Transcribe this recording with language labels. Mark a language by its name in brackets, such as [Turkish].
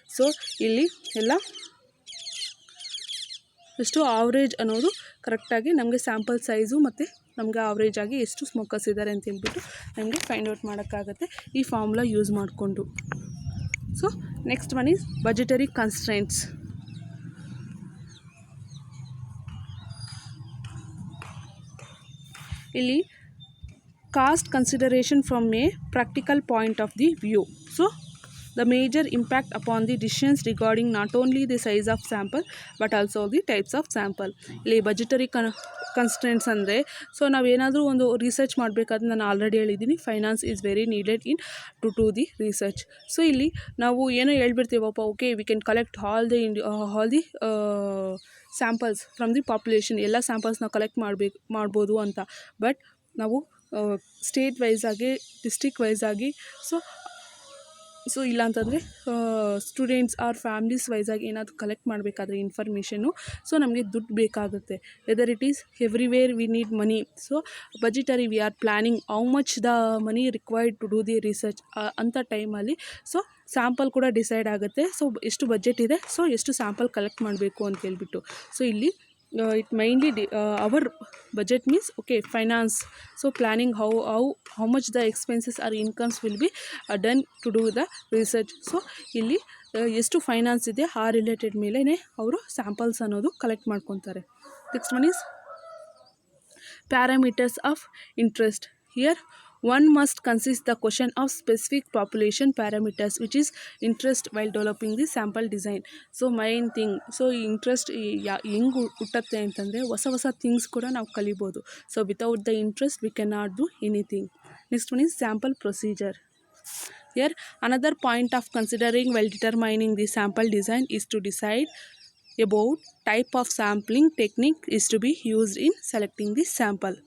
[Kannada] So ಇಲ್ಲಿ ಎಲ್ಲ ಎಷ್ಟು ಆವ್ರೇಜ್ ಅನ್ನೋದು ಕರೆಕ್ಟಾಗಿ ನಮಗೆ ಸ್ಯಾಂಪಲ್ ಸೈಜು ಮತ್ತು ನಮಗೆ ಆವ್ರೇಜ್ ಆಗಿ ಎಷ್ಟು ಸ್ಮೋಕರ್ಸ್ ಇದ್ದಾರೆ ಅಂತ ಹೇಳ್ಬಿಟ್ಟು ನಮಗೆ ಫೈಂಡ್ ಔಟ್ ಮಾಡೋಕ್ಕಾಗತ್ತೆ ಈ ಫಾರ್ಮುಲಾ ಯೂಸ್ ಮಾಡಿಕೊಂಡು. [English] So next one is budgetary constraints. ಇಲ್ಲಿ cost consideration from a practical point of the view. So the major impact upon the decisions regarding not only the size of sample but also the types of sample. [Kannada] ಇಲ್ಲಿ budgetary constraints ಅಂದರೆ so ನಾವೇನಾದರೂ ಒಂದು research ಮಾಡಬೇಕಾದ್ರೆ ನಾನು already ಹೇಳಿದ್ದೀನಿ [English] Finance is very needed in to the research. [Kannada] So ಇಲ್ಲಿ ನಾವು ಏನೋ ಹೇಳ್ಬಿಡ್ತೀವಪ್ಪ, [English] okay we can collect all the samples from the population, [Kannada] ಎಲ್ಲ ಸ್ಯಾಂಪಲ್ಸ್ ನಾವು ಕಲೆಕ್ಟ್ ಮಾಡ್ಬೋದು ಅಂತ. ಬಟ್ ನಾವು ಸ್ಟೇಟ್ ವೈಸ್ ಆಗಿ ಡಿಸ್ಟ್ರಿಕ್ಟ್ ವೈಸ್ ಆಗಿ ಸೊ ಇಲ್ಲಾಂತಂದರೆ ಸ್ಟೂಡೆಂಟ್ಸ್ ಆರ್ ಫ್ಯಾಮ್ಲೀಸ್ ವೈಸಾಗಿ ಏನಾದರೂ ಕಲೆಕ್ಟ್ ಮಾಡಬೇಕಾದ್ರೆ ಇನ್ಫಾರ್ಮೇಷನ್ನು ಸೊ ನಮಗೆ ದುಡ್ಡು ಬೇಕಾಗುತ್ತೆ. [English] Whether it is everywhere we need money. So budgetary we are planning how much the money required to do the research [Kannada] ಅಂಥ ಟೈಮಲ್ಲಿ ಸೊ ಸ್ಯಾಂಪಲ್ ಕೂಡ ಡಿಸೈಡ್ ಆಗುತ್ತೆ. ಸೊ ಎಷ್ಟು ಬಜೆಟ್ ಇದೆ, ಸೊ ಎಷ್ಟು ಸ್ಯಾಂಪಲ್ ಕಲೆಕ್ಟ್ ಮಾಡಬೇಕು ಅಂತ ಹೇಳ್ಬಿಟ್ಟು. ಸೊ ಇಲ್ಲಿ [English] it mainly our budget means okay finance, so planning how much the expenses or incomes will be done to do the research. so [Kannada] ಇಲ್ಲಿ ಎಷ್ಟು ಫೈನಾನ್ಸ್ ಇದೆ ಆ ರಿಲೇಟೆಡ್ ಮೇಲೇ ಅವರು ಸ್ಯಾಂಪಲ್ಸ್ ಅನ್ನೋದು ಕಲೆಕ್ಟ್ ಮಾಡ್ಕೊತಾರೆ. [English] Next one is parameters of interest. Here one must consist the question of specific population parameters which is interest while developing the sample design. So main thing, [Kannada] so ಈ interest ಹೆಂಗೆ ಹುಟ್ಟತ್ತೆ ಅಂತಂದರೆ ಹೊಸ ಹೊಸ things ಕೂಡ ನಾವು ಕಲಿಬೋದು. [English] So without the interest we can not do anything. Next one is sample procedure. Here another point of considering while determining the sample design is to decide about type of sampling technique is to be used in selecting the sample.